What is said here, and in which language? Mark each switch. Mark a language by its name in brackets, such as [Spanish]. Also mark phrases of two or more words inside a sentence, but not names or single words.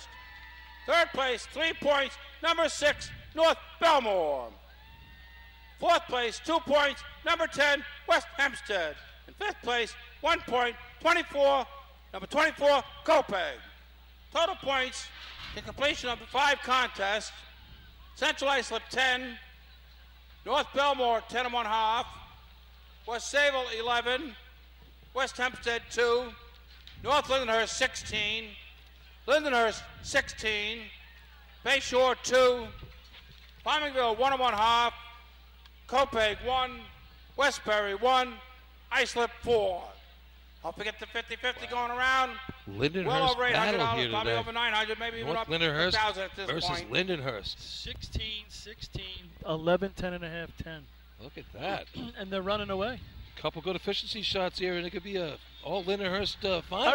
[English] Third place, 3 points, number 6, North Belmore. Fourth place, 2 points, number 10, West Hempstead. And fifth place, 1 point, 24, number 24, Copeg. Total points, the completion of the 5 contests, Central Islip 10, North Belmore 10 1/2, West Sayville 11, West Hempstead 2, North Lindenhurst 16, Lindenhurst 16, Bayshore 2, Farmingville 1 1/2, Copeg 1, Westbury 1, Islip 4. Don't forget the 50-50 going around. Lindenhurst well over $800, battle here probably today. over 900, maybe even North up Lindenhurst 1,000 at this versus point. Lindenhurst. 16, 11, 10.5, 10. Look at that. And they're running away. Couple good efficiency shots here, and it could be a all Lindenhurst final.